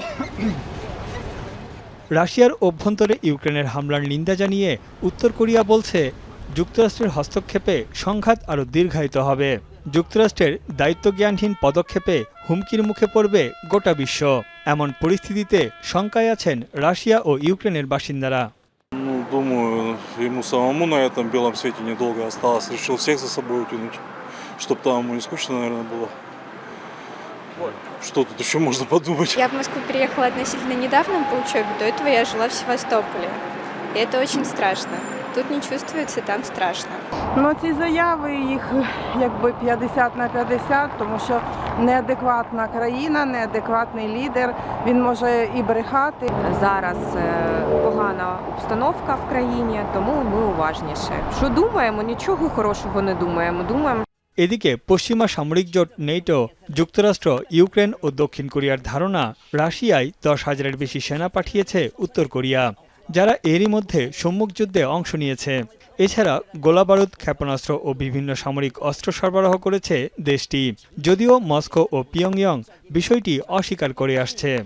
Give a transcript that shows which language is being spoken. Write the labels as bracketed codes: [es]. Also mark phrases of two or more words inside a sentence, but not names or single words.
[bn] রাশিয়ার অভ্যন্তরে ইউক্রেনের হামলার নিন্দা জানিয়ে উত্তর কোরিয়া বলছে, যুক্তরাষ্ট্রের হস্তক্ষেপে সংঘাত আরও দীর্ঘায়িত হবে। যুক্তরাষ্ট্রের দায়িত্বজ্ঞানহীন পদক্ষেপে হুমকির মুখে পড়বে গোটা বিশ্ব। এমন পরিস্থিতিতে শঙ্কায় আছেন রাশিয়া ও ইউক্রেনের বাসিন্দারা। [ru] Думаю, ему самому на этом белом свете недолго осталось. Решил всех за собой утянуть, чтобы там ему не скучно, наверное, было. Что тут еще можно подумать? Я в Москву переехала относительно недавно по учебе. До этого я жила в Севастополе. И это очень страшно. Тут не чувствуется, там страшно. [uk] Ну, ці заяви їх якби 50 на 50, тому що неадекватна країна, неадекватний лідер, він може і брехати. Зараз погана обстановка в країні, тому ми уважніше. Що думаємо? Нічого хорошого не думаємо. Думаємо. [bn] এদিকে পশ্চিমা সামরিক জোট নেটো, যুক্তরাষ্ট্র, ইউক্রেন ও দক্ষিণ কোরিয়ার ধারণা, রাশিয়ায় 10,000-এর বেশি সেনা পাঠিয়েছে উত্তর কোরিয়া, যারা এরই মধ্যে সম্মুখ যুদ্ধে অংশ নিয়েছে। এছাড়া গোলাবারুদ, ক্ষেপণাস্ত্র ও বিভিন্ন সামরিক অস্ত্র সরবরাহ করেছে দেশটি, যদিও মস্কো ও পিয়ংইয়ং বিষয়টি অস্বীকার করে আসছে।